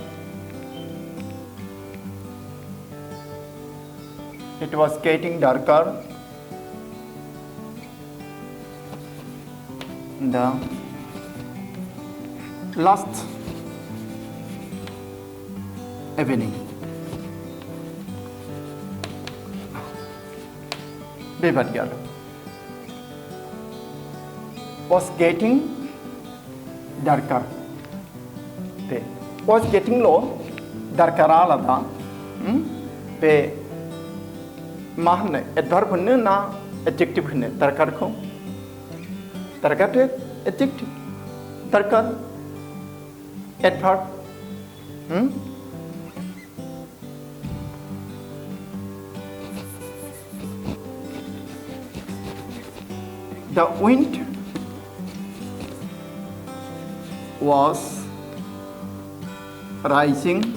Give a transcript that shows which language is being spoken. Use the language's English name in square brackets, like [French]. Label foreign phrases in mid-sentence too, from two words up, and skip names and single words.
[English] It was getting darker. The last evening. [Bodo] बेबादि आरो [English] was getting darker. बे was getting ल' darker [Bodo] आलादा बे मा होनो [English] adverb [Bodo] होनो ना [English] adjective होनो darkerखौ darker adjective darker adverb The wind was rising.